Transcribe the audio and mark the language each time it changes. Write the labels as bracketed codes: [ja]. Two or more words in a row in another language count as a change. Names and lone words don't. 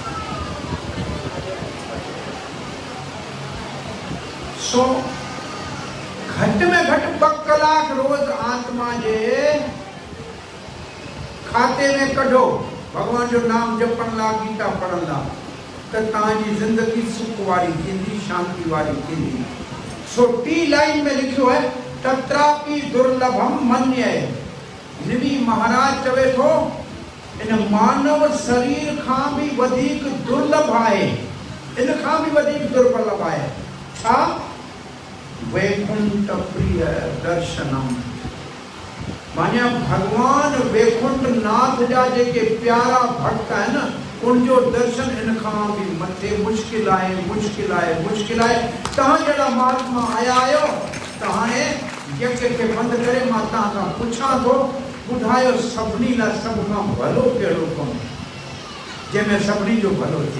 [sd] सो घट 2 कलाक रोज आत्मा जे खाते में कढो, भगवान जो नाम जपण ला, गीता पढ़ण ला, त तव्हांजी ज़िंदगी सुख वारी थींदी, शांति वारी थींदी। सो टी लाइन में लिखियो है, [sa] तत्रापि दुर्लभम मन्ये। [sd] निवी महाराज चवे थो इन मानव शरीर खां भी वधीक दुर्लभ आहे, इन खां भी वधीक दुर्लभ आहे छा? [sa] वैकुंठ प्रिय दर्शनम। [sd] माने भगवान वैकुंठ नाथ जा जेके प्यारा भक्त है न, उनजो दर्शन इन खां भी मथे मुश्किल आहे, मुश्किल आहे, मुश्किल आहे। तव्हां जहिड़ा महात्मा आया आहियो त हाणे यज्ञ खे बंदि करे मां तव्हां खां पुछां थो, ॿुधायो सभिनी लाइ सभ खां भलो कहिड़ो कमु जंहिंमें सभिनी जो भलो थिए?